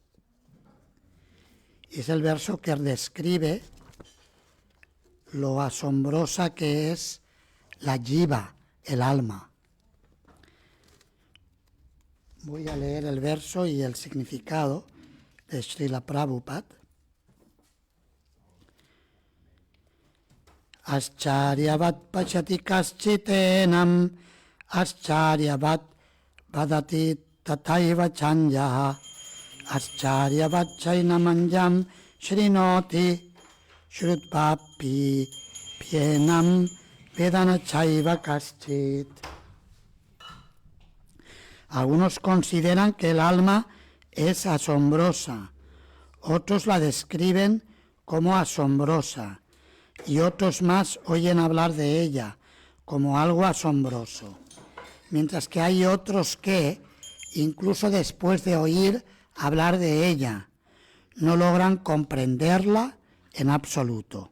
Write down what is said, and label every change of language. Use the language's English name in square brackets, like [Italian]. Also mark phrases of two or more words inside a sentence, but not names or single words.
[Spanish] Es el verso que describe lo asombrosa que es la jiva, el alma. Voy a leer el verso y el significado de Srila Prabhupada. [Sanskrit] Ascharyavat pachati kaschitenam, ascharyavat vadati tataiva chanyaha, ascharyavat chainamanjam shrinoti shrutvapi pienam vedana chaiva kaschit. [Spanish] Algunos consideran que el alma es asombrosa, otros la describen como asombrosa, y otros más oyen hablar de ella como algo asombroso, mientras que hay otros que, incluso después de oír hablar de ella, no logran comprenderla en absoluto.